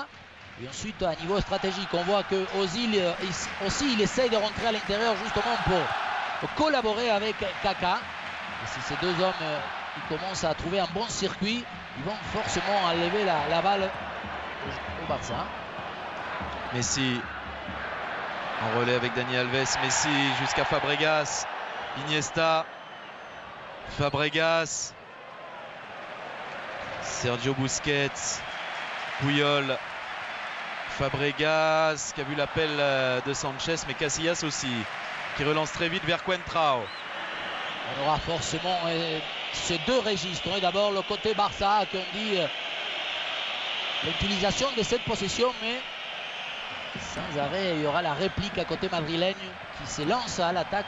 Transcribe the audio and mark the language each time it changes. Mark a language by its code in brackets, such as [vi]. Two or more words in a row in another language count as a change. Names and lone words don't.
[fr] Et ensuite à niveau stratégique, on voit que Ozil aussi il essaye de rentrer à l'intérieur justement pour collaborer avec Kaka. Et si ces deux hommes ils commencent à trouver un bon circuit, ils vont forcément enlever la balle au Barça. Messi en relais avec Dani Alves. Messi jusqu'à Fabregas. Iniesta. Fabregas. Sergio Busquets. Puyol. Fabregas qui a vu l'appel de Sanchez, mais Casillas aussi qui relance très vite vers Coentrao. On aura forcément ces deux registres. Et d'abord le côté Barça qui on dit l'utilisation de cette possession, mais sans arrêt il y aura la réplique à côté madrilène qui se lance à l'attaque.